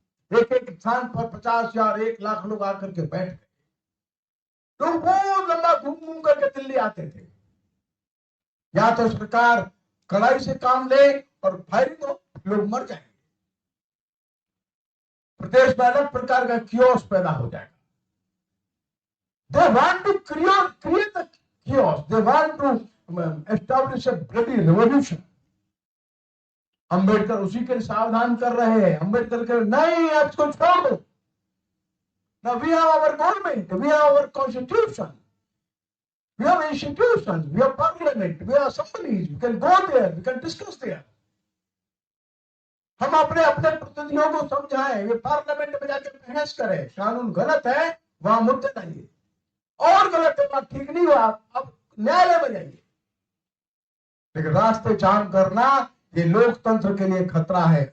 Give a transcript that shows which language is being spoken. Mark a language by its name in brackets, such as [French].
[Hindi] एक स्थान पर 50 या 1 लाख लोग आकर के बैठ गए। लोग बहुत लंबा घूम करके दिल्ली आते थे। या तो सरकार कड़ाई से काम ले और फायरिंग हो, लोग मर जाएंगे, प्रदेश में अलग प्रकार का कियोस पैदा हो जाएगा। [English] They want to create a chaos. They want to establish a bloody revolution. [Hindi] Ambedkar उसी के सावधान कर रहे हैं। अंबेडकर कह नहीं, अब इसको छोड़ दो। [English] Now we have our government, we have our constitution, we have institutions, we have parliament, we have assemblies, we can go there, we can discuss there. [Hindi] हम अपने अपने प्रतिनिधियों को समझाएं, वे पार्लियामेंट में जाकर बहस करें, कानून गलत है वहां मुद्दे लाइए, और गलत है बात ठीक नहीं हुआ, अब न्यायालय में जाइए। लेकिन रास्ते जाम करना ये लोकतंत्र के लिए खतरा है।